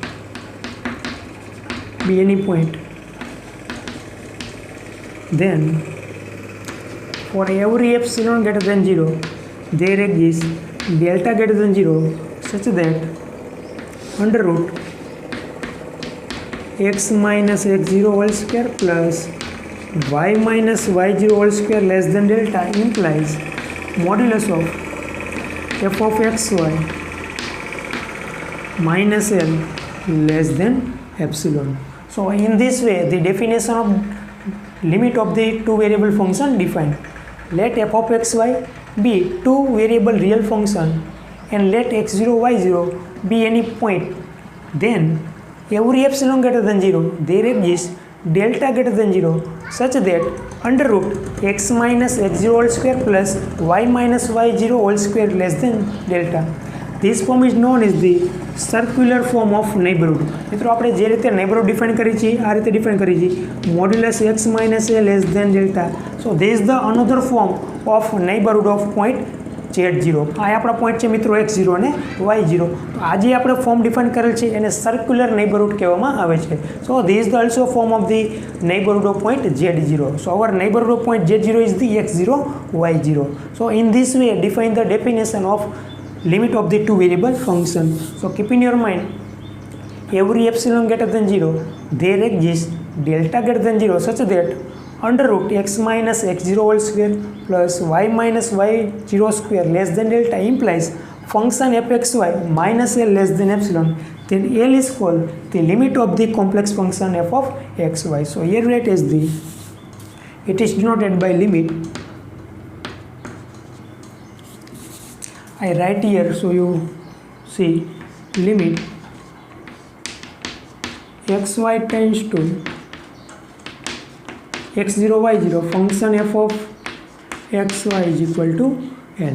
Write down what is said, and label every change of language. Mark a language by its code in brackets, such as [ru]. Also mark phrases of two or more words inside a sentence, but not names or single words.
[en] then for every epsilon greater than 0 there exists delta greater than 0 such that under root x minus x0 whole square plus y minus y0 whole square less than delta implies modulus of f of xy minus L less than epsilon. So in this way, the definition of limit of the two variable function defined. Let f of xy be two variable real function, and let x0 y0 be any point. Then every epsilon greater than 0 there exists delta greater than 0 such that under root x minus x0 whole square plus y minus y0 whole square less than delta. This form is known as the circular form of neighborhood. [gu] મિત્રો આપણે જે રીતે neighborhood define કરી છે આ રીતે define કરી છે [en] modulus x minus a less than delta. So this is the another form of neighborhood of point z0. [gu] આ આપણા પોઈન્ટ છે મિત્રો x0 અને y0. તો આ જે આપણે ફોર્મ ડિફાઇન કરેલ છે એને [en] circular neighborhood [gu] કહેવામાં આવે છે. [en] So this is the also form of the neighborhood of point z0. So our neighborhood of point z0 is the x0 y0. So in this way define the definition of limit of the two variable function. So keep in your mind, every epsilon greater than 0 there exists delta greater than 0 such that under root x minus x0 whole square plus y minus y0 square less than delta implies function fxy minus L less than epsilon, then L is called the limit of the complex function f of xy. So here write as the, it is denoted by limit. I write here so you see limit xy tends to x0 y0 function f of xy is equal to L.